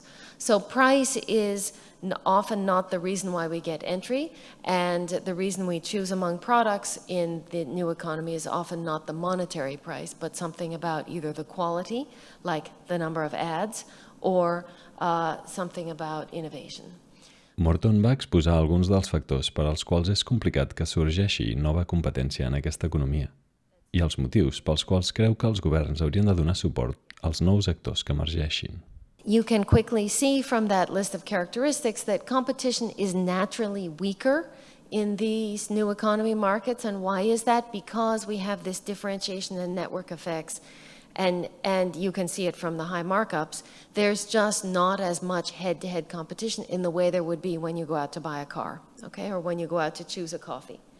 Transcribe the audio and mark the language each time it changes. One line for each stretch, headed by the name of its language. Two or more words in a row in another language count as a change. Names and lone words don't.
English: So price is often not the reason why we get entry, and the reason we choose among products in the new economy is often not the monetary price, but something about either the quality, like the number of ads, or something about innovation.
Catalan: Morton va exposar alguns dels factors per als quals és complicat que sorgeixi nova competència en aquesta economia i els motius pels quals creu que els governs haurien de donar suport als nous actors que emergeixin.
English: You can quickly see from that list of characteristics that competition is naturally weaker in these new economy markets. And why is that? Because we have this differentiation and network effects. And you can see it from the high markups. There's just not as much head-to-head competition in the way there would be when you go out to buy a car, okay, or when you go out to choose a coffee.